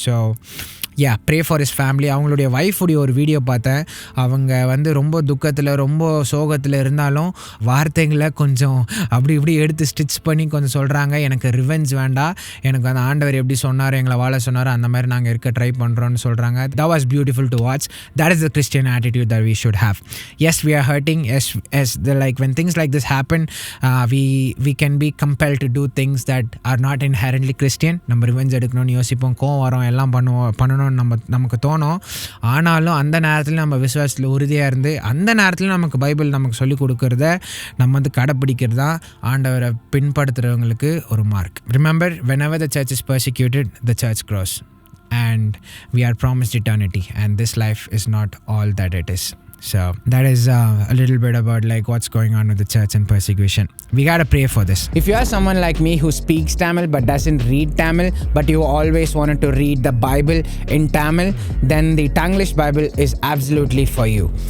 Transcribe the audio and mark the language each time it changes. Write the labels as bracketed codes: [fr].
[en] So pray for his family. [ta] அவங்களுடைய ஒய்ஃபுடைய ஒரு video பார்த்தேன். அவங்க வந்து ரொம்ப துக்கத்தில், ரொம்ப சோகத்தில் இருந்தாலும் வார்த்தைகளை கொஞ்சம் அப்படி இப்படி எடுத்து ஸ்டிச் பண்ணி கொஞ்சம் சொல்கிறாங்க. எனக்கு ரிவெஞ்ச் வேண்டாம், எனக்கு அந்த ஆண்டவர் எப்படி சொன்னார், எங்களை வாழ சொன்னார், அந்த மாதிரி நாங்கள் இருக்க ட்ரை பண்ணுறோன்னு சொல்கிறாங்க. [en] that was beautiful to watch. That is the Christian attitude that we should have. Yes, we are hurting. Yes, when things like this happen, we can be compelled to do things that are not inherently Christian. [ta] நம்ம revenge எடுக்கணும்னு யோசிப்போம், கோவம் வரும், எல்லாம் பண்ணணும் நமக்கு தோணும். ஆனாலும் அந்த நேரத்தில் நம்ம விசுவாசத்தில் உறுதியாக இருந்து அந்த நேரத்தில் நமக்கு பைபிள் நமக்கு சொல்லிக் கொடுக்கறத நம்ம வந்து கடைப்பிடிக்கிறது தான் ஆண்டவரை பின்படுத்துகிறவங்களுக்கு ஒரு mark. [en] Remember, whenever the church is persecuted, the church grows and we are promised eternity, and this life is not all that it is. So that is a little bit about like what's going on with the church and persecution. We gotta pray for this. If you are someone like me who speaks Tamil but doesn't read Tamil, but you always wanted to read the Bible in Tamil, then the Tanglish Bible is absolutely for you.